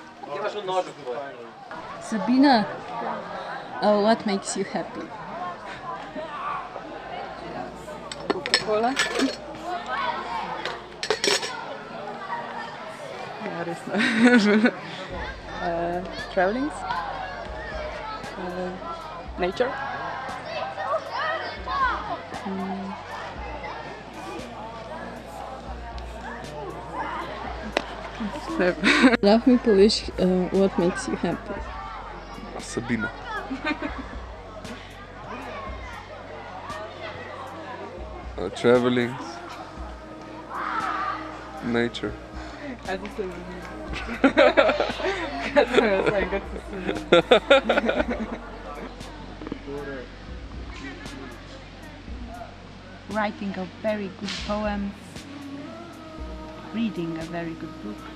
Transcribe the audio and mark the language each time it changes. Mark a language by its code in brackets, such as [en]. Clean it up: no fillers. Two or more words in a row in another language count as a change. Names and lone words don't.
[en] Sabina, what makes you happy? Coca-Cola. Travelings. Nature. [sl] Lahko mi poveš, [en] what makes you happy? Sabina. Traveling. Nature. Writing a very good poem, reading a very good book.